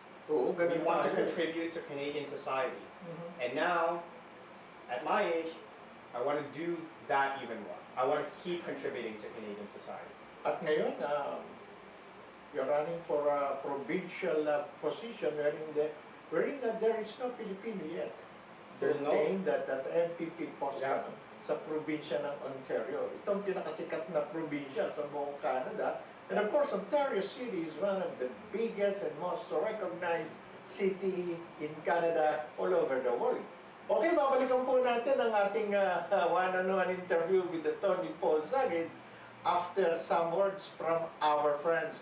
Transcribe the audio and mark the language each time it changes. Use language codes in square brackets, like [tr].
[en] We want to contribute to Canadian society. And now, at my age, I want to do that even more. I want to keep contributing to Canadian society. [tl] At ngayon, [en] you're running for a provincial position wherein there is no Filipino yet. There's no that MPP post [tl] sa probinsya ng Ontario. Ito ang pinakasikat na probinsya sa buong Canada. [en] And of course, Ontario City is one of the biggest and most recognized city in Canada all over the world. Okay, [tl] babalikan po natin ang ating [en] one-on-one interview with the Tony Paul Sagid after some words from our friends.